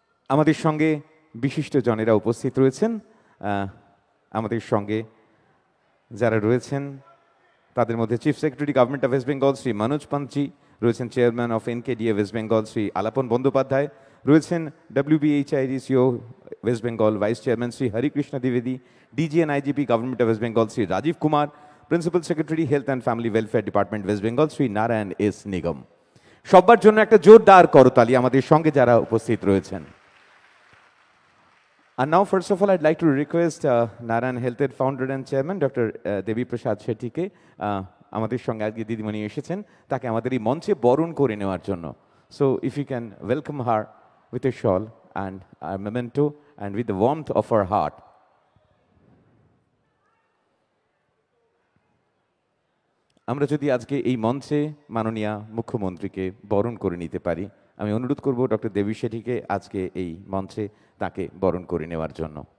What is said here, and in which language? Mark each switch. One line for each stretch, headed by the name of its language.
Bangla: আমাদের সঙ্গে বিশিষ্ট জনেরা উপস্থিত রয়েছেন। আমাদের সঙ্গে যারা রয়েছেন তাদের মধ্যে chief secretary government of West Bengal Shri Manoj পান্তজি রয়েছেন, chairman of NKDA West Bengal Shri Alapan Bandyopadhyay রয়েছেন, WBHIDCO West Bengal vice chairman Shri Harikrishna দ্বিবেদী, DG and IGP government of West Bengal Shri Rajib Kumar, principal secretary health and family welfare department West Bengal Shri Narayan S নিগম। সবার জন্য একটা জোরদার করতালি আমাদের সঙ্গে যারা উপস্থিত রয়েছেন।
English: And now, first of all, I'd like to request Narayan Health founder and chairman, Dr.
Bangla: Devi Prasad Shetty ke আমাদের সঙ্গে আজকে দিদিমণি এসেছেন তাকে আমাদের এই মঞ্চে বরণ করে নেওয়ার জন্য।
English: So if you can welcome her with a shawl and a memento and with the warmth of her heart.
Bangla: আমরা যদি আজকে এই মঞ্চে মাননীয় মুখ্যমন্ত্রীকে বরণ করে নিতে পারি, আমি অনুরোধ করব ডক্টর দেবী শেঠিকে আজকে এই মঞ্চে তাকে বরণ করে নেওয়ার জন্য।